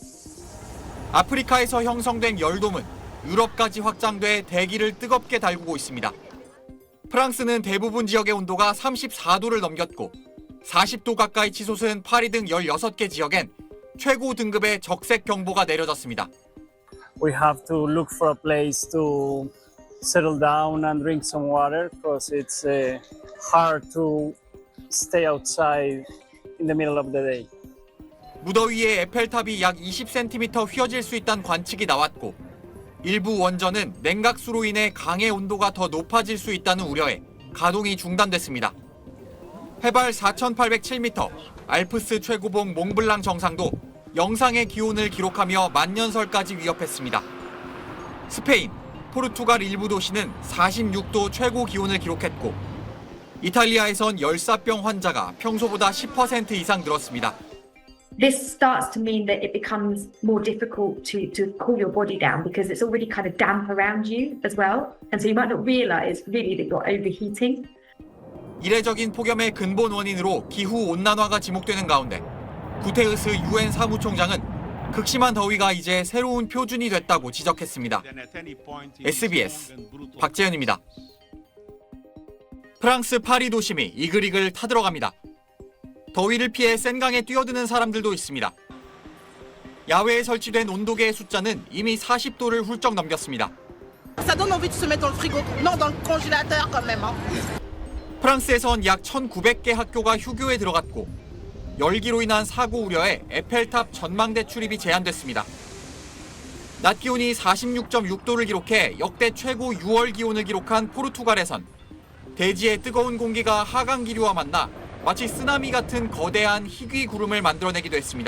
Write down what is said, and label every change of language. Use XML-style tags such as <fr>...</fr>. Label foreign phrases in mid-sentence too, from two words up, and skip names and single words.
<ko>아프리카에서 형성된 열돔은 유럽까지 확장돼 대기를 뜨겁게 달구고 있습니다. 프랑스는 대부분 지역의 온도가 34도를 넘겼고 40도 가까이 치솟은 파리 등 16개 지역엔 최고 등급의 적색 경보가 내려졌습니다.</ko> <en>We have to look for a place to settle down and drink some water because it's hard to stay outside in the middle of the day.</en> <ko>무더위에 에펠탑이 약 20cm 휘어질 수 있다는 관측이 나왔고 일부 원전은 냉각수로 인해 강의 온도가 더 높아질 수 있다는 우려에 가동이 중단됐습니다. 해발 4,807m, 알프스 최고봉 몽블랑 정상도 영상의 기온을 기록하며 만년설까지 위협했습니다. 스페인, 포르투갈 일부 도시는 46도 최고 기온을 기록했고 이탈리아에선 열사병 환자가 평소보다 10% 이상 늘었습니다.</ko> <en>This starts to mean that it becomes more difficult to cool your body down because it's already kind of damp around you as well. And so you might not realize really that you're overheating.</en> <ko>이례적인 폭염의 근본 원인으로 기후온난화가 지목되는 가운데 구테흐스 유엔 사무총장은 극심한 더위가 이제 새로운 표준이 됐다고 지적했습니다. SBS 박재현입니다. 프랑스 파리 도심이 이글이글 타들어갑니다. 더위를 피해 센강에 뛰어드는 사람들도 있습니다. 야외에 설치된 온도계의 숫자는 이미 40도를 훌쩍 넘겼습니다.</ko> <fr>Ça donne envie de se mettre dans le frigo, non dans le congélateur quand même.</fr> <ko>프랑스에선 약 1,900개 학교가 휴교에 들어갔고 열기로 인한 사고 우려에 에펠탑 전망대 출입이 제한됐습니다. 낮 기온이 46.6도를 기록해 역대 최고 6월 기온을 기록한 포르투갈에선 대지의 뜨거운 공기가 하강 기류와 만나 마치 쓰나미 같은 거대한 희귀 구름을 만들어내기도 했습니다.</ko>